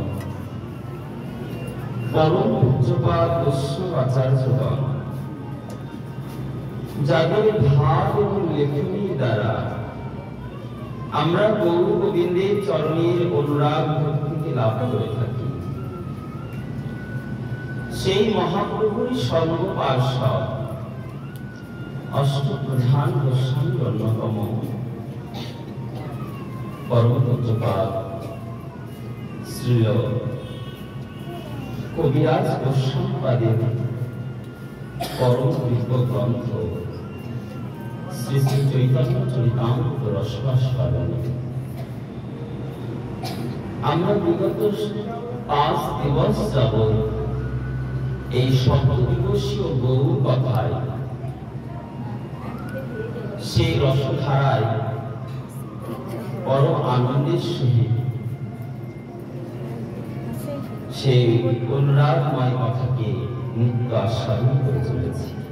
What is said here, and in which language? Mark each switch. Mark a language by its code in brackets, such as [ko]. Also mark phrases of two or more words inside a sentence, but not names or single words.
[bn] পরম পূজ্যপাদ বৈষ্ণবাচার্যগণ যাদের ভাব এবং লেখনী দ্বারা আমরা গৌর গোবিন্দের চরণের অনুরাগ ভক্তিকে লাভ করে থাকি, সেই মহাপ্রভুরই সর্বপার্শ্বদ অষ্টপ্রধান গোস্বামীর অন্যতম পরম পূজ্যপাদ শ্রীল কবিরাজ গোস্বামীপাদের পরম দিব্য গ্রন্থ শ্রী শ্রী চৈতন্য চরিতামৃত রসাস্বাদনে আমরা বিগত 5 দিবস যাবৎ এই সপ্তদিবসীয় গৌর কথায় সেই রসধারায় পরম আনন্দের সহিত সেই অনুরাগময় কথাকে নিত্য আস্বাদন করে চলেছি।